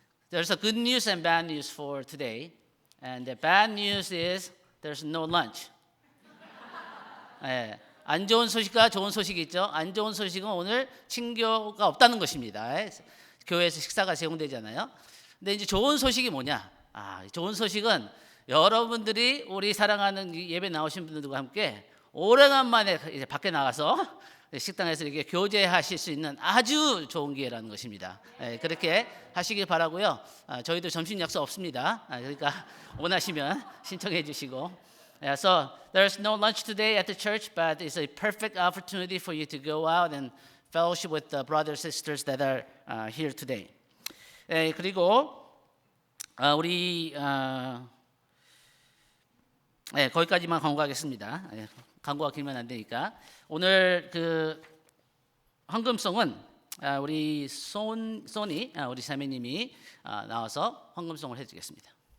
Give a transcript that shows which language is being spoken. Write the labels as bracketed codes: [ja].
[en] There's a good news and bad news for today, and the bad news is there's no lunch. [ko] 네, 안 좋은 소식과 좋은 소식이 있죠. 안 좋은 소식은 오늘 친교가 없다는 것입니다. 교회에서 식사가 제공되잖아요. 근데 이제 좋은 소식이 뭐냐? 좋은 소식은 여러분들이 우리 사랑하는 예배 나오신 분들과 함께 오래간만에 이제 밖에 나가서 식당에서 이렇게 교제하실 수 있는 아주 좋은 기회라는 것입니다. 그렇게 하시길 바라고요. 저희도 점심 약속 없습니다. 그러니까 원하시면 신청해 주시고. [en] So there's no lunch today at the church, but it's a perfect opportunity for you to go out and fellowship with the brothers and sisters that are here today. [ko] 그리고 우리 거기까지만 광고하겠습니다. 광고가 길면 안 되니까. 오늘 그 헌금송은 우리 소니 우리 자매님이 나와서 헌금송을 해주겠습니다.